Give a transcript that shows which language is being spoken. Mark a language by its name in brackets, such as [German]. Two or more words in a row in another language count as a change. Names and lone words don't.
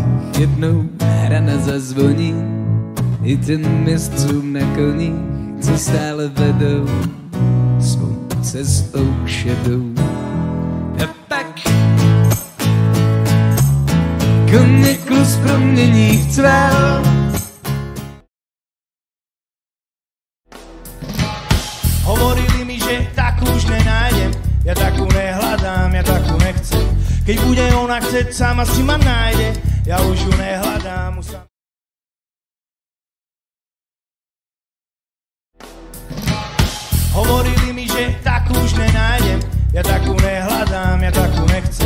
[Czech] Jednou hrana zazvoní i těm jezdcům na koních, co stále vedou svou cestou šedou. A pak koně klus promění v cvel. [Slovak] Hovorili mi, že takú už nenájdem, ja takú nehľadám, ja takú nechcem. Keď bude ona chceť, sama si ma nájde, ja už ju nehľadám. Hovorili mi, že takú už nenájdem, ja takú nehľadám, ja takú nechcem.